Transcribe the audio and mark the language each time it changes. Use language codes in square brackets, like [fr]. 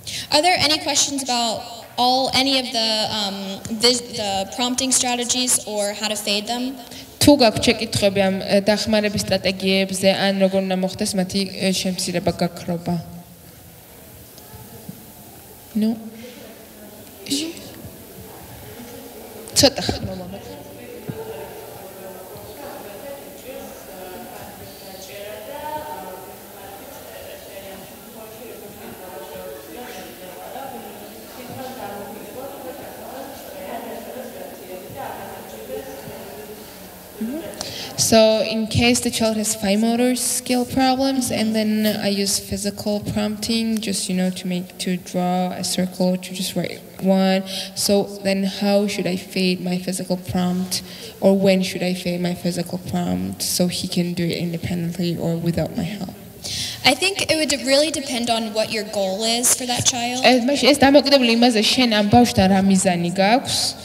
[en] Are there any questions about any of the prompting strategies or how to fade them? [ka] თუ გაქვთ შეკითხვები ამ დახმარების სტრატეგიებზე, ან როგორ უნდა მოხდეს მათი შემცირება გაქრობა? ნუ ცოტა ხმა მომეც. [en] So in case the child has fine motor skill problems, and then I use physical prompting, just to draw a circle, to just write one. So then how should I fade my physical prompt, or when should I fade my physical prompt so he can do it independently or without my help? I think it would really depend on what your goal is for that child. [ka] ეს დამოკიდებული იმაზე შენ ამ ბავშვთან რა მიზანი გაქვს?